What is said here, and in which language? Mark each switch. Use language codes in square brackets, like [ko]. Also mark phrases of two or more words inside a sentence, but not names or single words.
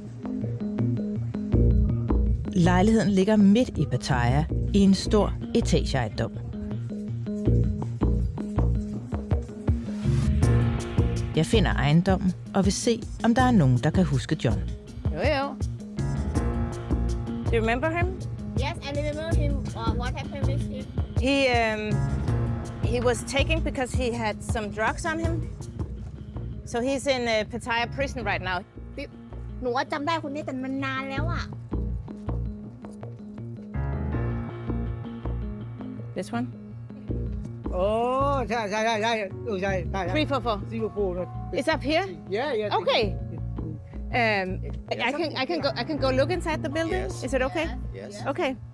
[da] Lejligheden ligger midt i Pattaya i en stor etageejendom. Jeg finder ejendommen og vil se, om der er nogen, der kan huske John. Jo. [en] Do you remember him? Yes, I remember him. What happened with him? He was taken because he had some drugs on him. So he's in Pattaya prison right now. [th] หนูว่าจำได้คนนี้แต่มันนานแล้วอ่ะ [en] This one? [th] โอ้ใช่ใช่ [en] 344. 344 It's up here? Yeah. Okay. I can go look inside the building. Yes. Is it okay? Yes. Okay.